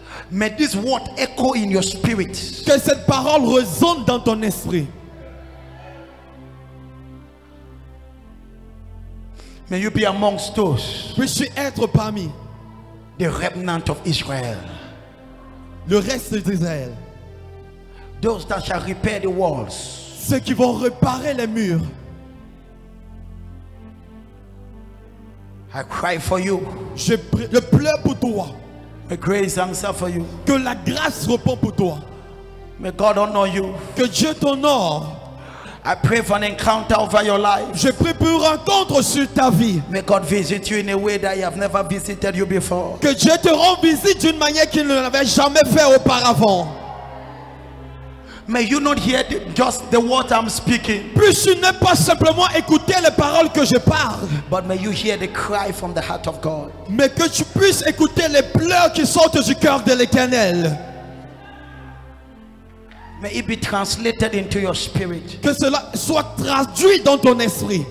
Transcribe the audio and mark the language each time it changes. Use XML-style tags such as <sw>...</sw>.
<en>may this word echo in your spirit.</en> <fr>Que cette parole résonne dans ton esprit.</fr> <en>May you be amongst those.</en> <fr>Puisses-tu être parmi</fr> <en>the remnant of Israel.</en> <fr>Le reste d'Israël.</fr> <en>Those that shall repair the walls.</en> <fr>Ceux qui vont réparer les murs.</fr> <en>I cry for you.</en> <fr>Je pleure pour toi.</fr> <en>May grace answer for you.</en> <fr>Que la grâce répond pour toi.</fr> <en>May God honor you.</en> <fr>Que Dieu t'honore.</fr> <en>I pray for an encounter over your life.</en> <fr>Je prie pour une rencontre sur ta vie.</fr> <en>May God visit you in a way that He have never visited you before.</en> <fr>Que Dieu te rende visite d'une manière qu'il ne l'avait jamais fait auparavant.</fr> <en>May you not hear just the words I'm speaking.</en> <fr>Plus tu n'aies pas simplement écouter les paroles que je parle.</fr> <en>But may you hear the cry from the heart of God.</en> <fr>Mais que tu puisses écouter les pleurs qui sortent du cœur de l'Éternel.</fr> <en>May it be translated into your spirit.</en> <fr>Que cela soit traduit dans ton esprit.</fr>